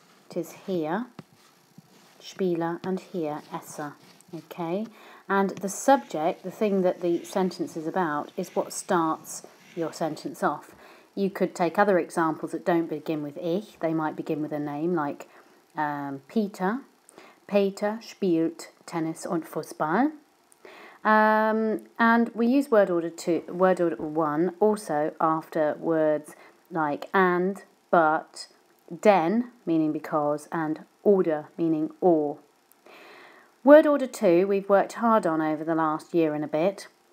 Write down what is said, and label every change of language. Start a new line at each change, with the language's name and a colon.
English: It is here, spiele, and here, esse. Okay? And the subject, the thing that the sentence is about, is what starts your sentence off. You could take other examples that don't begin with ich. They might begin with a name like Peter.
German: Peter spielt Tennis und Fußball.
English: And we use word order 1 also after words like and, but, denn, meaning because, and oder, meaning or. Word order 2 we've worked hard on over the last year and a bit.